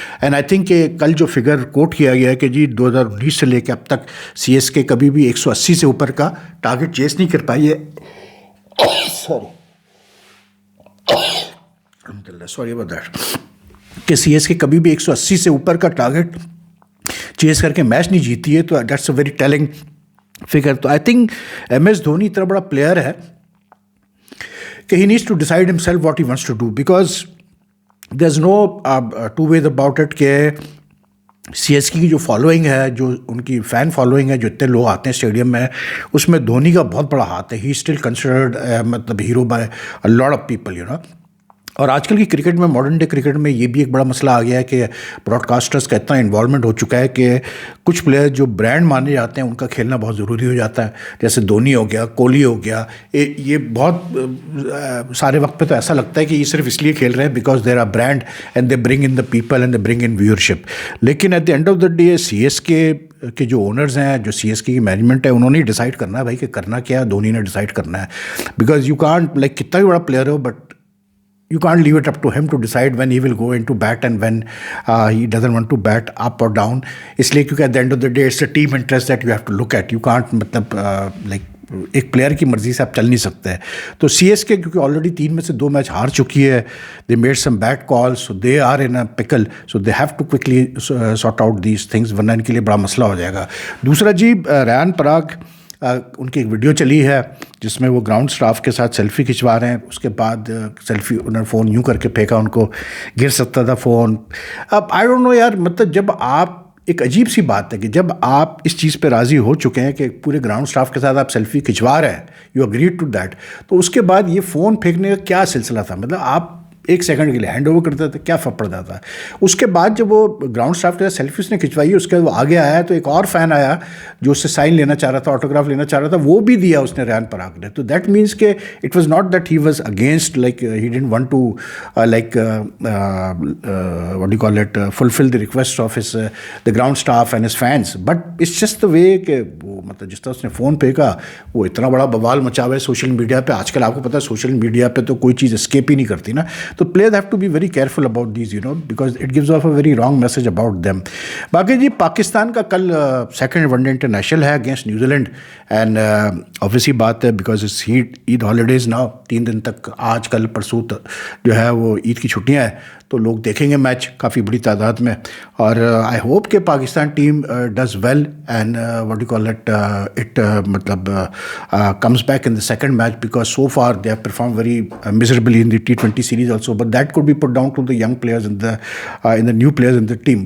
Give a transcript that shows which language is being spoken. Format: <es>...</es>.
<en>and I think</en> <ur>کہ کل جو فگر کوٹ کیا گیا ہے کہ جی 2019 سے لے کے اب تک CSK کبھی بھی 180 سے اوپر کا ٹارگٹ چیز نہیں کر پائی ہے.</ur> <en>sorry about that,</en> <ur>کہ CSK کبھی بھی 180 سے اوپر کا ٹارگٹ چیز کر کے میچ نہیں جیتی ہے.</ur> <en>تو that's a very telling figure.</en> <ur>تو</ur> <en>I think</en> <ur>MS دھونی اتنا بڑا پلیئر ہے کہ</ur> <en>he needs to decide himself what he wants to do, because there is no two ways about it</en> <ur>کہ CSK کی جو فالوئنگ ہے, جو ان کی فین فالوئنگ ہے, جو اتنے لوگ آتے ہیں اسٹیڈیم میں, اس میں دھونی کا بہت بڑا ہاتھ ہے.</ur> <en>he still considered</en> <ur>مطلب</ur> <en>Hero by a lot of people you know.</en> <ur>اور آج کل کی کرکٹ میں, ماڈرن ڈے کرکٹ میں یہ بھی ایک بڑا مسئلہ آ گیا ہے کہ براڈ کاسٹرز کا اتنا انوالومنٹ ہو چکا ہے کہ کچھ پلیئر جو برانڈ مانے جاتے ہیں ان کا کھیلنا بہت ضروری ہو جاتا ہے. جیسے دھونی ہو گیا, کوہلی ہو گیا, یہ بہت سارے وقت پہ تو ایسا لگتا ہے کہ یہ صرف اس لیے کھیل رہے ہیں</ur> <en>Because there are brand and they bring in the people and they bring in viewership.</en> <ur>لیکن</ur> <en>at the end of the day</en> <ur>CSK کے جو اونرز ہیں, جو CSK کی مینجمنٹ ہے, انہوں نے ڈیسائڈ کرنا ہے بھائی کہ کرنا کیا ہے. دھونی نے ڈیسائڈ کرنا ہے,</ur> <en>because you can't like</en> <ur>کتنا بھی بڑا player ہو,</ur> <en>But you can't leave it up to him to decide when he will go into bat and when he doesn't want to bat up or down.</en> <ur>اس لیے کیونکہ</ur> <en>at the end of the day it's a team interest that you have to look at. You can't</en> <ur>مطلب</ur> <en>like</en> <ur>ایک player کی مرضی سے آپ چل نہیں سکتے. تو CSK کیونکہ آلریڈی 3 میں سے 2 میچ ہار چکی ہے,</ur> <en>they made some bad calls, so they are in a pickle, so they have to quickly sort out these things,</en> <ur>ورنہ ان کے لیے بڑا مسئلہ ہو جائے گا. دوسرا جی, ریان پراگ ان کی ایک ویڈیو چلی ہے جس میں وہ گراؤنڈ سٹاف کے ساتھ سیلفی کھنچوا رہے ہیں. اس کے بعد سیلفی انہوں نے فون یوں کر کے پھینکا, ان کو گر سکتا تھا فون. اب</ur> <en>I don't know</en> <ur>یار, مطلب جب آپ, ایک عجیب سی بات ہے کہ جب آپ اس چیز پہ راضی ہو چکے ہیں کہ پورے گراؤنڈ سٹاف کے ساتھ آپ سیلفی کھنچوا رہے ہیں,</ur> <en>you agreed to that,</en> <ur>تو اس کے بعد یہ فون پھینکنے کا کیا سلسلہ تھا؟ مطلب آپ 1 سیکنڈ کے لیے ہینڈ اوور کرتا تھا, کیا فرق پڑتا تھا؟ اس کے بعد جب وہ گراؤنڈ اسٹاف کے ساتھ سیلفی اس نے کھنچوائی, اس کے بعد وہ آگے آیا تو ایک اور فین آیا جو اس سے سائن لینا چاہ رہا تھا, آٹوگراف لینا چاہ رہا تھا, وہ بھی دیا اس نے ریان پراگ نے.</ur> <en>تو that means کہ it was not that he was against, like he didn't want to like what you call it fulfil the request of his the ground staff and his fans, but it's just the way</en> <ur>کہ وہ مطلب جس طرح اس نے phone پھینکا وہ اتنا بڑا بوال مچا ہوا ہے سوشل میڈیا پہ. آج کل آپ کو پتہ ہے سوشل میڈیا پہ تو کوئی چیز اسکیپ ہی نہیں کرتی نا.</ur> <en>تو players have to be very careful about these, you know, because it gives off a very wrong message about them.</en> <ur>باقی جی پاکستان کا کل سیکنڈ ون ڈے انٹرنیشنل ہے against New Zealand, and obviously بات ہے</ur> <en>because it's Eid holidays now,</en> <ur>3 دن تک آج کل پرسوں جو ہے وہ عید کی چھٹیاں ہیں, تو لوگ دیکھیں گے میچ کافی بڑی تعداد میں.</ur> <en>اور I hope کہ Pakistan team does well and what you call it</en> <ur>مطلب</ur> <en>Comes back in the second match, because so far they have perform very miserably in the T20 series also, but that could be put down to the young players and the new players in the team.</en>